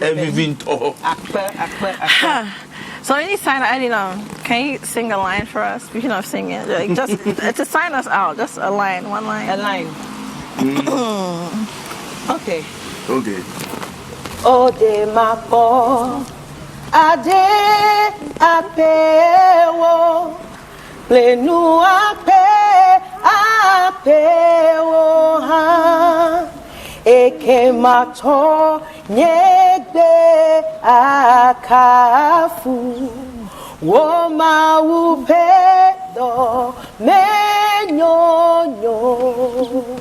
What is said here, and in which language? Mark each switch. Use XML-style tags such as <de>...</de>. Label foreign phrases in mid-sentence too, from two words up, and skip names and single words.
<en>everything top. So anytime, Edinam, can you sing a line for us? Speaking of singing, like just to sign us out, just a line, one line. A line. Okay.</en> <ee>Ode mako, ade apewo, plenu apewo ha, eke mato nyegbe akafu, wo maupedo menyonyo.</ee>